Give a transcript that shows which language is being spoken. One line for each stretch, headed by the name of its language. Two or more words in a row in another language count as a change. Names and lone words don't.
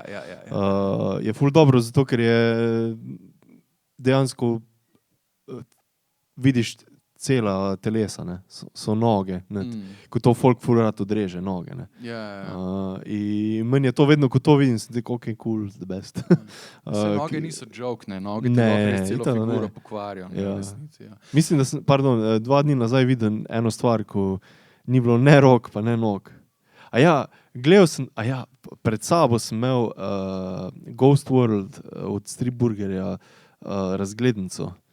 Slovenian: Je ful dobro, zato ker je dejansko vidiš cela telesa, ne, so noge, ne, ko to folk ful rad odreže, noge, ne. In meni je to vedno, ko to vidim, sem tako,
English: ok, cool, the best.
Slovenian: Vse noge niso joke, ne, noge ti lahko res celo figuro pokvarijo. Mislim, da sem, 2 dni nazaj videl eno stvar, ko ni bilo ne rok, pa ne nog. Gledal sem, pred sabo sem imel Ghost World od Stripburgerja razglednico.